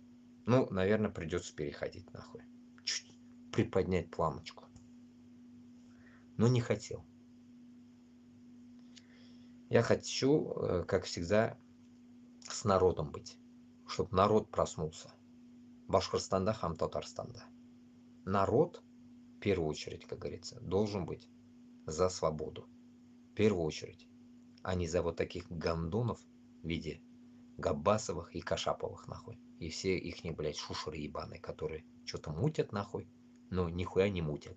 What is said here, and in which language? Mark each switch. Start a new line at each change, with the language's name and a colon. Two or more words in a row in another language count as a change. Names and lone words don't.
Russian: Ну, наверное, придется переходить, нахуй. Чуть приподнять планочку. Но не хотел. Я хочу, как всегда, с народом быть. Чтобы народ проснулся.
Tatar: Башкортостанда, хам Татарстанда.
Russian: Народ, в первую очередь, как говорится, должен быть за свободу. В первую очередь. А не за вот таких гандонов в виде Габбасовых и Кашаповых, нахуй. И все ихние, блядь, шушеры ебаные, которые что-то мутят, нахуй, но нихуя не мутят.